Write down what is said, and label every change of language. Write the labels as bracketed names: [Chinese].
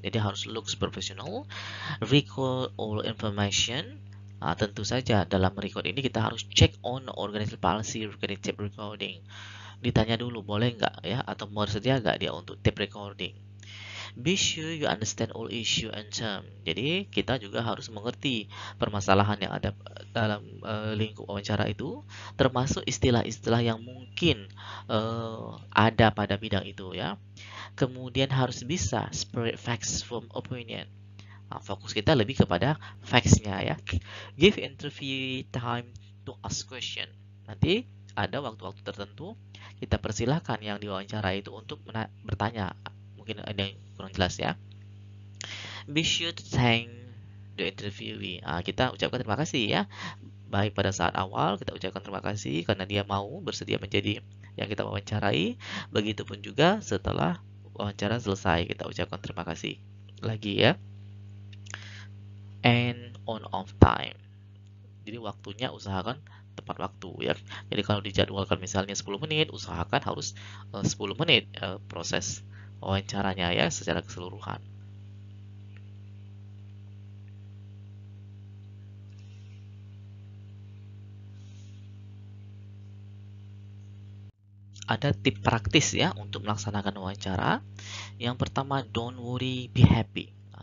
[Indonesian] Jadi harus [English] looks professional, recall all information. [Indonesian] Tentu saja dalam [English] record [Indonesian] ini kita harus [English] check on organizational policy regarding tape recording. [Indonesian] Ditanya dulu boleh nggak ya, atau mau bersedia nggak dia untuk tape recording. [English] Be sure you understand all issue and term. [Indonesian] Jadi kita juga harus mengerti permasalahan yang ada dalam lingkup wawancara itu, termasuk istilah-istilah yang mungkin ada pada bidang itu ya. Kemudian harus bisa [English] separate facts from opinion. [Indonesian] Fokus kita lebih kepada facts-nya ya. [English] Give interview time to ask question. [Indonesian] Nanti ada waktu-waktu tertentu kita persilahkan yang diwawancara itu untuk bertanya. Mungkin ada yang kurang jelas ya. [English] Be sure to thank the interviewee. [Indonesian] Kita ucapkan terima kasih ya. Baik pada saat awal kita ucapkan terima kasih karena dia mau bersedia menjadi yang kita wawancarai. Begitupun juga setelah wawancara selesai kita ucapkan terima kasih lagi ya. [English] And on off time. [Indonesian] Jadi waktunya usahakan tepat waktu ya. Jadi kalau dijadwalkan misalnya 10 menit, usahakan harus 10 menit proses wawancaranya ya secara keseluruhan. Ada tip praktis ya untuk melaksanakan wawancara. Yang pertama, [English] don't worry, be happy.